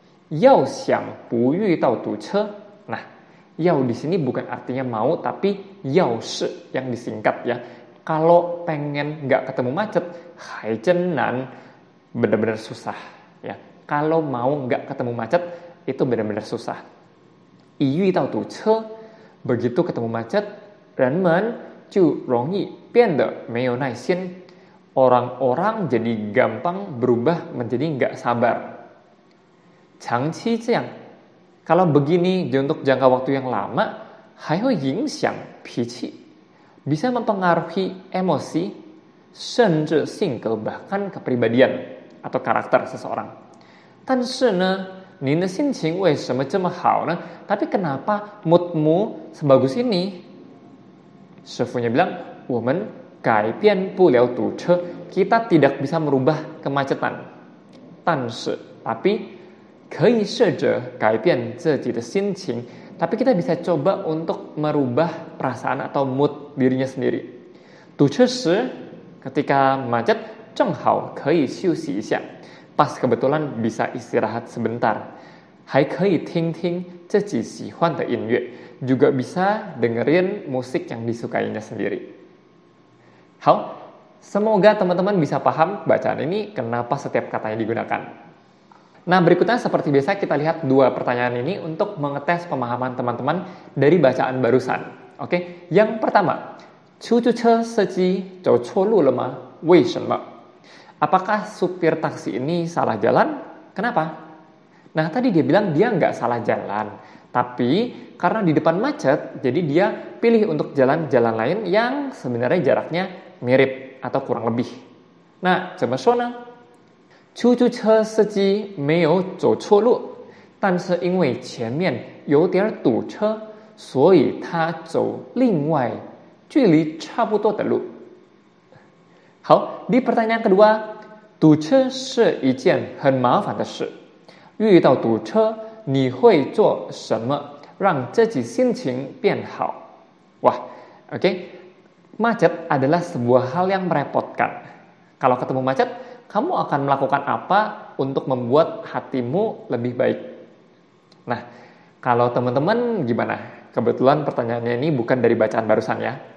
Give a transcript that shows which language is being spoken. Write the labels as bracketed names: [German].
[Chinese] 要想不遇到堵车. [Indonesian] Nah, 要 di sini bukan artinya mau, tapi 要是 yang disingkat, ya. Kalau pengen nggak ketemu macet, [Chinese] 还真难, [Indonesian] benar-benar susah, ya. Kalau mau nggak ketemu macet, itu benar-benar susah. [Chinese] 一遇到堵车, [Indonesian] begitu ketemu macet, [Chinese] 人们就容易变得没有耐心. [Indonesian] Orang-orang jadi gampang berubah menjadi nggak sabar. [Chinese] 长期这样, [Indonesian] kalau begini untuk jangka waktu yang lama, [Chinese] 还会影响脾气, [Indonesian] bisa mempengaruhi emosi, [Chinese] 甚至性格 [Indonesian] bahkan kepribadian atau karakter seseorang. [Chinese] 但是呢, 您的心情为什么这么好呢? [Indonesian] Tapi kenapa moodmu sebagus ini? Sefunya bilang, [Chinese] 我们改变不了堵车, [Indonesian] kita tidak bisa merubah kemacetan. 但是, tapi, [Chinese] 可以试着改变自己的心情, [Indonesian] tapi kita bisa coba untuk merubah perasaan atau mood dirinya sendiri. [Chinese] 堵车时, [Indonesian] ketika macet, [Chinese] 正好可以休息一下, [Indonesian] pas kebetulan bisa istirahat sebentar. [Chinese] 还可以听听自己喜欢的音乐, [Indonesian] juga bisa dengerin musik yang disukainya sendiri. 好, semoga teman-teman bisa paham bacaan ini kenapa setiap katanya digunakan. Nah, berikutnya seperti biasa kita lihat dua pertanyaan ini untuk mengetes pemahaman teman-teman dari bacaan barusan. Oke, yang pertama, [Chinese] 出租车司机走错路了吗? 为什么? [Indonesian] Apakah supir taksi ini salah jalan? Kenapa? Nah, tadi dia bilang dia nggak salah jalan, tapi karena di depan macet, jadi dia pilih untuk jalan-jalan lain yang sebenarnya jaraknya mirip atau kurang lebih. [Chinese] Nah, 怎么说呢? 出租车司机没有走错路，但是因为前面有点堵车，所以他走另外距离差不多的路。好， [Indonesian] di pertanyaan kedua, [Chinese] 堵车是一件很麻烦的事。遇到堵车，你会做什么让自己心情变好? [Indonesian] Wah, oke. Macet adalah sebuah hal yang merepotkan. Kalau ketemu macet, kamu akan melakukan apa untuk membuat hatimu lebih baik? Nah, kalau teman-teman gimana? Kebetulan pertanyaannya ini bukan dari bacaan barusan, ya.